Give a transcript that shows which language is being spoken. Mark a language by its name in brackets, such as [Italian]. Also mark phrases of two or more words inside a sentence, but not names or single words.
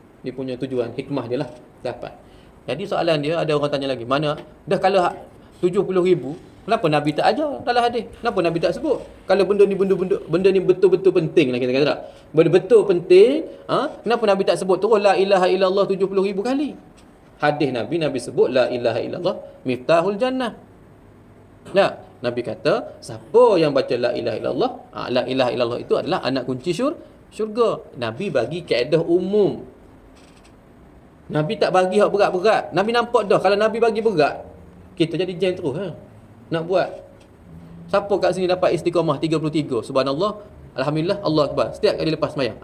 [Malay] Dia punya tujuan, hikmah dia lah dapat. Jadi soalan dia, ada orang tanya lagi, mana dah kalau 70,000, kenapa Nabi tak ajar dalam hadis? Kenapa Nabi tak sebut? Kalau benda ni betul-betul penting lah, kita kata tak? Benda betul penting, kenapa Nabi tak sebut terus [Arabic] لا إله إلا الله [Malay] 70,000 kali? Hadis Nabi sebut [Arabic] لا إله إلا الله مفتاح الجنة. [Malay] Nabi kata, siapa yang baca [Arabic] لا إله إلا الله, لا إله إلا الله [Malay] itu adalah anak kunci syurga. Nabi bagi kaedah umum. Nabi tak bagi hak berat-berat. Nabi nampak dah kalau Nabi bagi berat, kita jadi jam terus nak buat. Siapa kat sini dapat istiqamah 33? Subhanallah, alhamdulillah, [Arabic] الله أكبر. [Malay] Setiap kali lepas sembahyang.